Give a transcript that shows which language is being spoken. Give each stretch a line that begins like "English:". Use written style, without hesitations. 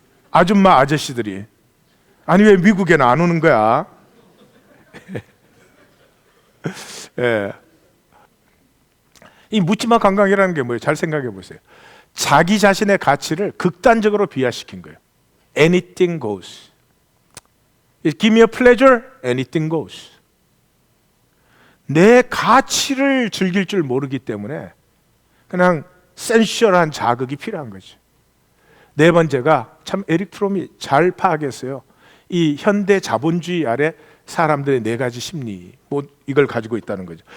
Korean: 아줌마 아저씨들이 아니 왜 미국에는 안 오는 거야? 예. 이 묻지마 관광이라는 게 뭐예요? 잘 생각해 보세요. 자기 자신의 가치를 극단적으로 비하시킨 거예요.
English: Anything goes. Give me a pleasure, anything goes.
Korean: 내 가치를 즐길 줄 모르기 때문에 그냥 센슈얼한 자극이 필요한 거죠. 네 번째가 참 에릭 프롬이 잘 파악했어요. 이 현대 자본주의 아래 사람들의 네 가지 심리, 뭐 이걸 가지고 있다는 거죠.